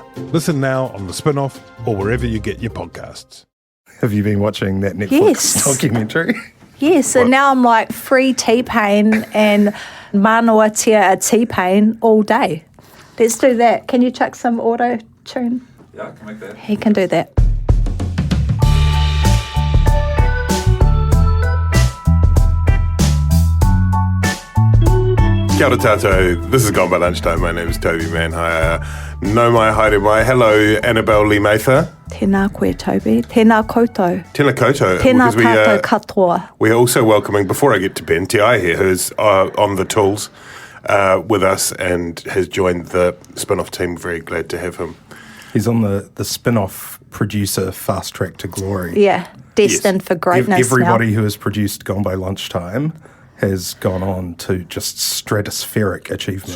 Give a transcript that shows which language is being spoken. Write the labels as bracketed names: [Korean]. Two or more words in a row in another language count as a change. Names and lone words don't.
[English] Listen now on the Spin-off or wherever you get your podcasts. Have you been watching that Netflix documentary? Yes, and now I'm like free T-Pain and Manawatia T-Pain all day. Let's do that. Can you chuck some auto-tune? Yeah, I can make that. He can do that. [Māori] Kia ora tātou, [English] this is Gone by Lunchtime. My name is Toby Manhire. [Māori] No mai haere mai. [English] Hello, Annabelle Lematha. [Māori] Tēnā koe, Toby. Tēnā koutou. Tēnā koutou. Tēnā tātou katoa. [English] We're also welcoming, before I get to Ben, Te Ai here, who's on the tools with us and has joined the spin-off team. Very glad to have him. He's on the spin-off producer fast track to glory. Yeah, destined for greatness. Everybody who has produced Gone by Lunchtime has gone on to just stratospheric achievements.